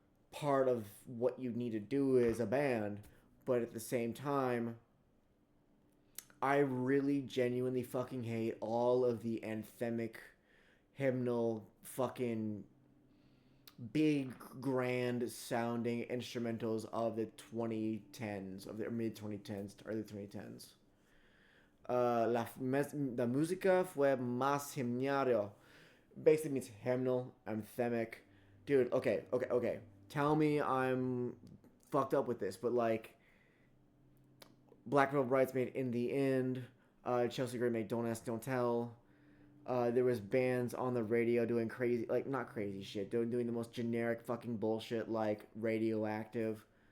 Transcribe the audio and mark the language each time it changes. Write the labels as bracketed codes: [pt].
[en] part of what you need to do as a band, but at the same time I really genuinely fucking hate all of the anthemic hymnal fucking big grand sounding instrumentals of the 2010s, of the mid 2010s to early 2010s. [es] La música fue más himnario. [en] Basically means hymnal, anthemic. Dude, okay. Tell me I'm fucked up with this, but like Black Veil Brides made In the End. Chelsea Gray made Don't Ask, Don't Tell. There was bands on the radio doing crazy, like not crazy shit, doing the most generic fucking bullshit like Radioactive.